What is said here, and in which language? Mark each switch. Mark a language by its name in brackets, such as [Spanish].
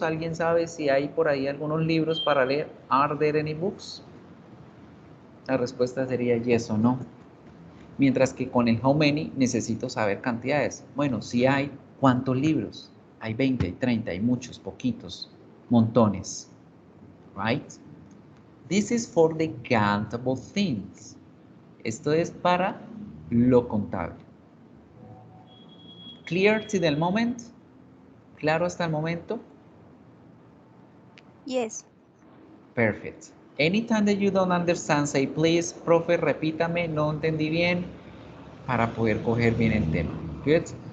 [Spanish] ¿Alguien sabe si hay por ahí algunos libros para leer? [English] Are there any books? [Spanish] La respuesta sería yes o no. Mientras que con el how many necesito saber cantidades. Bueno, si hay, ¿cuántos libros? Hay 20, hay 30, hay muchos, poquitos, montones. [English] Right? This is for the countable things. [Spanish] Esto es para lo contable. [English] Clear to the moment? [Spanish] ¿Claro hasta el momento? [English] Yes. Perfect. Anytime that you don't understand, say please, [Spanish] profe, repítame, no entendí bien, para poder coger bien el tema. [English] Good.